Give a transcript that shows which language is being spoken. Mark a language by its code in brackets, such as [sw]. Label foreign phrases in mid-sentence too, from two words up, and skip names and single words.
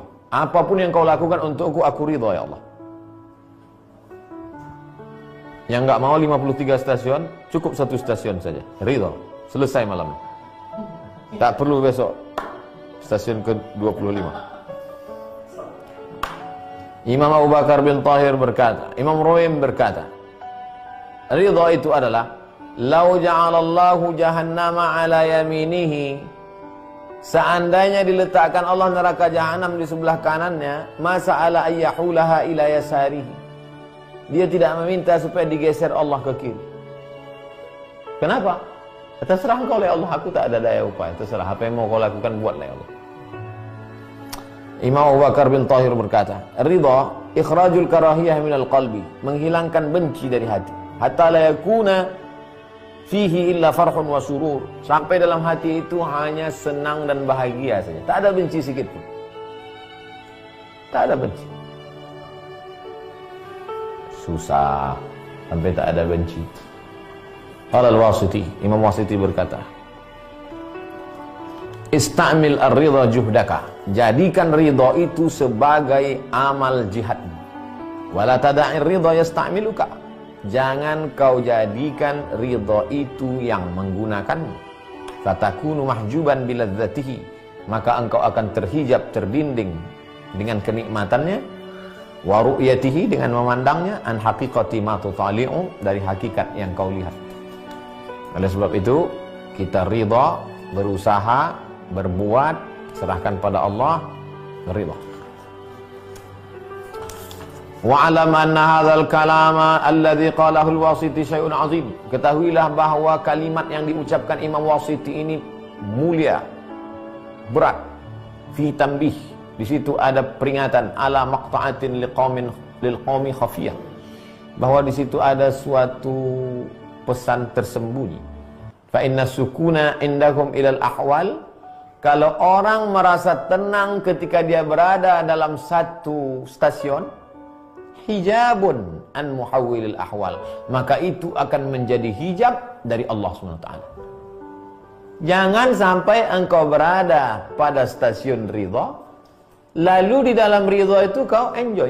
[id] Apapun yang kau lakukan untukku, aku ridha [ar] يا الله. [id] Yang enggak mau 53 stasiun, cukup 1 stasiun saja. Ridha. Selesai malam. Tak perlu besok stasiun ke-25. Imam Abu Bakar bin Tahir berkata, Imam Ruwaim berkata, ridha itu adalah [ar] لو جعل الله جهنم على يمينه, [id] seandainya diletakkan Allah neraka jahanam di sebelah kanannya, [ar] ما سأل أيحولها إلى يساره, [id] dia tidak meminta supaya digeser Allah ke kiri. Kenapa? Terserah engkau oleh Allah, aku tak ada daya upaya. Terserah apa yang mau kau lakukan, buatlah [ar] يا الله. [id] Imam Abu Bakar bin Tahir berkata, [ar] الرضا إخراج الكراهية من القلب, [id] menghilangkan benci dari hati, [ar] حتى لا يكون فيه إلا فرح وسرور, [id] sampai dalam hati itu hanya senang dan bahagia saja, tak ada benci sedikit pun. Tak ada benci. Susah sampai tak ada benci. [ar] قال الواسطي, [id] Imam Wasiti berkata, [ar] استعمل الرضا جهدك, [id] jadikan ridha itu sebagai amal jihadmu. [ar] ولا تدع الرضا يستعملك, [id] jangan kau jadikan ridha itu yang menggunakanmu. [ar] فتكون محجوبا بلذته, [id] maka engkau akan terhijab, terdinding dengan kenikmatannya. [ar] ورؤيته, [id] dengan memandangnya. [ar] عن حقيقة ما تطالع, [id] dari hakikat yang kau lihat. Oleh sebab itu kita ridha, berusaha, berbuat, serahkan pada Allah, ridha. [ar] واعلم أن هذا الكلام الذي قاله الواسطي شيء عظيم. [id] Ketahuilah bahwa kalimat yang diucapkan Imam Wasiti ini mulia, berat. [ar] في تنبيه, [id] di situ ada peringatan [ar] على مقطعة لقوم خفية, [id] bahwa di situ ada suatu pesan tersembunyi. [ar] فإن السكون عندهم إلى الأحوال, [id] kalau orang merasa tenang ketika dia berada dalam satu stasiun, [ar] حجاب عن محول الأحوال, [id] maka itu akan menjadi hijab dari Allah SWT. Jangan sampai engkau berada pada stasiun ridha, lalu di dalam ridha itu kau enjoy.